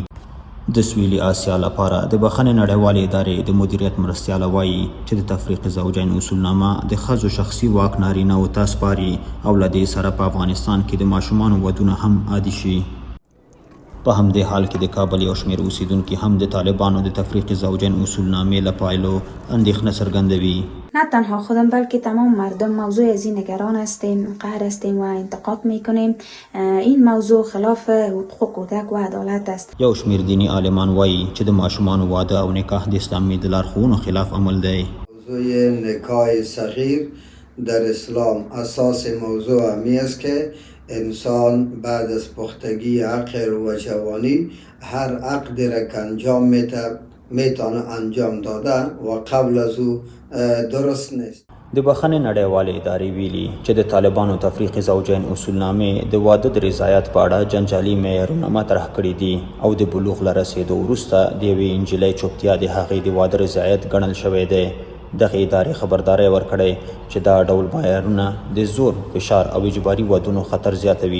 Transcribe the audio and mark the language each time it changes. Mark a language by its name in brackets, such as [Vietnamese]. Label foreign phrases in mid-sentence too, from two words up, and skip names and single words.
[Pashto] د سویلي اسیا لپاره د بخښنې نړیوالې ادارې د مدیریت مرستیاله وایي چې د تفریق زوجین اصولنامه د ښځو شخصي واک نارینه‌و ته سپاري او له دې سره په افغانستان کې د ماشومانو ودونه هم عادي شي. په همدې حال کې د کابل یو شمېر اوسیدونکي هم د طالبانو د تفریق زوجین اصولنامې له پایلو اندېښنه څرګندوي. [Persian] نه تنها خودم بلکه تمام مردم موضوع از این نگران هستیم، قهر هستیم و انتقاد میکنیم. این موضوع خلاف حقوق کودک و عدالت است. [Pashto] یو شمېر دینی عالمان وایي چې د ماشومانو واده او نکاح د اسلامي د لارښوونو خلاف عمل دی. [Persian] موضوع نکاح صغیر در اسلام اساس موضوع همی است که انسان بعد از پختگی عقل و جوانی هر عقدی را که انجام میتونه انجام دادن و قبل از او درست نیست. [Pashto] د بخښنې نړیوالې ادارې ویلي چې د طالبانو تفریق زوجین اصولنامې د واده د رضایت په اړه جنجالي معیارونه مطرح کړي دي او د بلوغ له رسېدو وروسته د یوې نجلۍ چوپتیا د هغې د واده رضایت ګڼل شوی دی. دغه ادارې خبرداری ورکړی چې دا ډول معیارونه د زور، فشار او اجباري ودونو خطر زیاتوي.